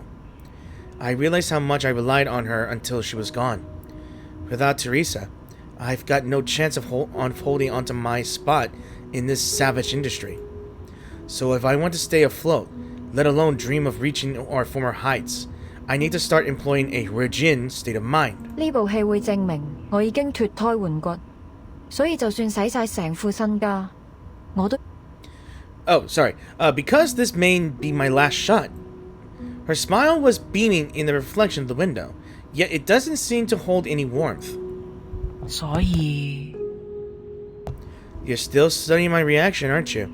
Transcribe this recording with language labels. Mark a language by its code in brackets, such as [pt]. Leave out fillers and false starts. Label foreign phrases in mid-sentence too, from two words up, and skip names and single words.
[en] I realized how much I relied on her until she was gone. Without Teresa, I've got no chance of holding onto my spot in this savage industry. So if I want to stay afloat, let alone dream of reaching our former heights, I need to start employing a Huijin state of mind. [yue] 呢部戲會證明我已經脫胎換骨，所以就算使晒成副身家，我都 [en] Oh, sorry. Because this may be my last shot. Her smile was beaming in the reflection of the window, yet it doesn't seem to hold any warmth. [yue] 所以 [en] You're still studying my reaction, aren't you?